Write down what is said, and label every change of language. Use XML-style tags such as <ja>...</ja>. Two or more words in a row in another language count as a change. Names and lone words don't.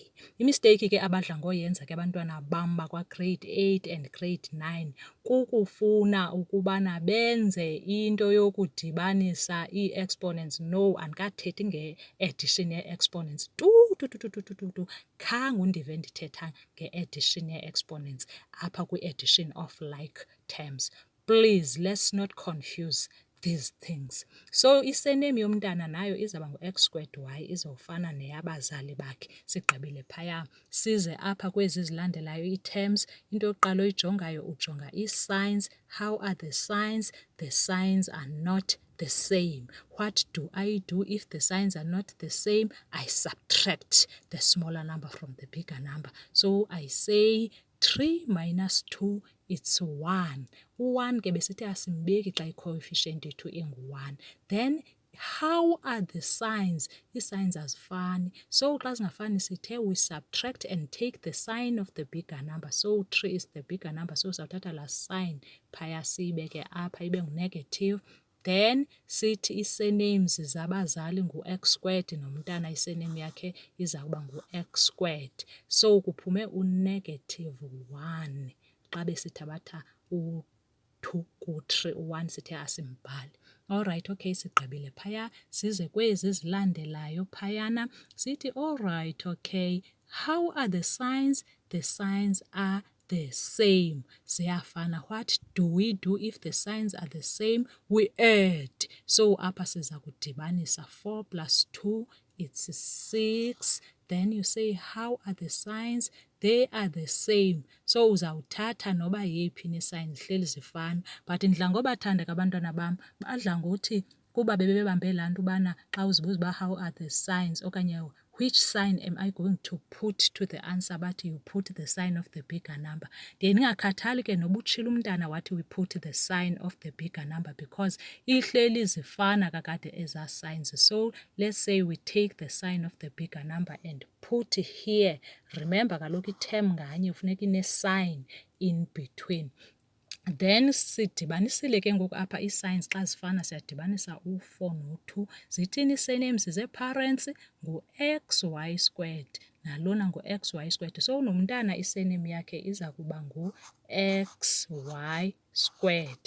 <xh>Imisteyiki ke abadla ngoyenza ke abantwana bam bakwa-</xh> <en>grade 8 and grade 9</en> <xh>kukufuna ukubana benze into yokudibanisa ii-exponents. No, andikathethi nge-addition yee-exponents tu. Khange undive ndithetha nge-addition yee-exponents apha kwi-</xh> <en>addition of like terms. Please, let's not confuse these things.</en> <xh>So isename yomntana nayo izawuba ngu-</xh> <en>x squared y,</en> <xh>izawufana neyabazali bakhe. Sigqibile phaya. Size apha kwezi zilandelayo ii-terms. Into yokuqala oyijongayo ujonga ii-signs.</xh> <en>How are the signs? The signs are not the same. What do I do if the signs are not the same? I subtract the smaller number from the bigger number. So I say 3 minus 2, it's 1.</en> <xh>U-1 ke besithi asimbeki xa i-coefficient yethu ingu-1.</xh> <en>Then how are the signs?</en> <xh>Ii-signs azifani.</xh> <en>So</en> <xh>xa zingafani sithe</xh> <en>we subtract and take the sign of the bigger number. So 3 is the bigger number.</en> <xh>So sawuthatha laa sign phaya siyibeke apha ibe ngu-negative. Then sithi ii-surnames zabazali ngu-</xh> <en>x squared</en> <xh>nomntana i-surname yakhe izawuba ngu-</xh> <en>x squared.</en> <xh>So kuphume u-1 xa besithabatha u-2 ku-3, u-1 sithe asimbhali.</xh> <en>Alright, okay,</en> <xh>sigqibile phaya. Size kwezi zilandelayo phayana.</xh> <en>Sithi alright, okay, how are the signs? The signs are the same. Ziyafana. What do we do if the signs are the same? We add.</en> <xh>So apha siza kudibanisa</xh> <en>4 plus 2, it's 6. Then you say, how are the signs? They are the same.</en> <xh>So uzawuthatha noba yeyiphi ne-sign zihleli zifana. But ndidla ngobathanda ke abantwana bam, badla ngothi kuba bebebambe laa nto ubana xa uzibuza uba</xh> <en>how are the signs</en> <xh>okanye</xh> <en>which sign am I going to put to the answer,</en> <xh>bathi</xh> <en>you put the sign of the bigger number.</en> <xh>Ndiye ndingakhathali ke noba utshila umntana wathi</xh> <en>we put the sign of the bigger number because</en> <xh>ihleli zifana kakade ezaa signs.</xh> <en>So let's say we take the sign of the bigger number and put here.</en> <xh>Remember kaloku i-term nganye funeka ine-sign</xh> <en>in between.</en> <xh>Then sidibanisile ke ngoku apha ii-signs xa zifana siyadibanisa u-4 no-2. Zithini ii-surnames zee-parents? Ngu-</xh> <en>xy squared</en> <xh>nalona ngu-</xh> <en>xy squared.</en> <xh>So nomntana i-surname yakhe iza kuba ngu-</xh> <en>xy squared.</en>